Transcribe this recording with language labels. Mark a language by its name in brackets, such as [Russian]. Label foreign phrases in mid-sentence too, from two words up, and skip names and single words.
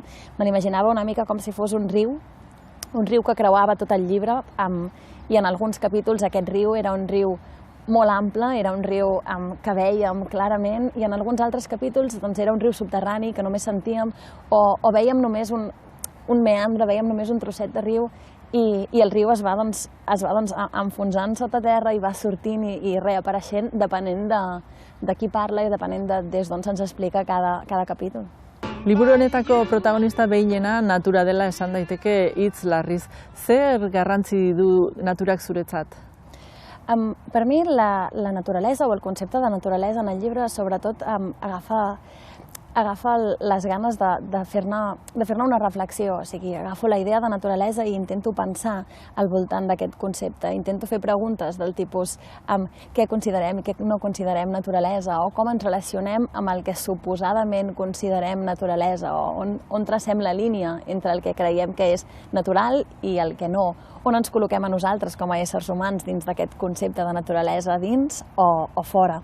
[Catalan] Me l'imaginava una mica com si fos un riu que creuava tot el llibre, i en alguns capítols aquest riu era un riu molt ample, era un riu que vèiem clarament, i en alguns altres capítols era un riu subterrani que només sentíem, o vèiem només un meandre, vèiem només un trosset de riu, i el riu es va enfonsant sota terra i va sortint i reapareixent depenent de qui parla i depenent de des d'on se'ns explica cada capítol. [Basque] Liburu honetako protagonista behinena natura dela esan daiteke hitz larriz. Zer garrantzi du naturak zuretzat? [Catalan] Per mi la naturalesa o el concepte de naturalesa en el llibre sobretot agafa les ganes de fer-ne una reflexió, o sigui, agafo la idea de naturalesa i intento pensar al voltant d'aquest concepte, intento fer preguntes del tipus què considerem i què no considerem naturalesa, o com ens relacionem amb el que suposadament considerem naturalesa, o on tracem la línia entre el que creiem que és natural i el que no, on ens col·loquem a nosaltres com a éssers humans dins d'aquest concepte de naturalesa dins o fora.